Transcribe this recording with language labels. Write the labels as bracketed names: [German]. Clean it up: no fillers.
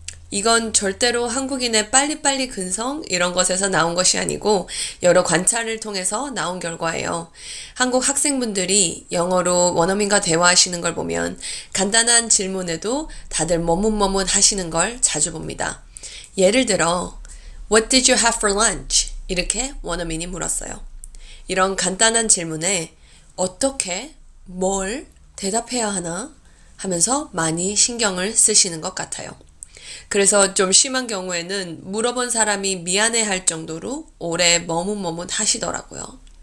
[Korean] 이건 절대로 한국인의 빨리빨리 근성 이런 것에서 나온 것이 아니고 여러 관찰을 통해서 나온 결과예요. 한국 학생분들이 영어로 원어민과 대화하시는 걸 보면 간단한 질문에도 다들 머뭇머뭇 하시는 걸 자주 봅니다. [English] 예를 들어 What did you have for lunch? [Korean] 이렇게 원어민이 물었어요. 이런 간단한 질문에 어떻게, 뭘 대답해야 하나 하면서 많이 신경을 쓰시는 것 같아요. 그래서 좀 심한 경우에는 물어본 사람이 미안해할 정도로 오래 머뭇머뭇 하시더라고요.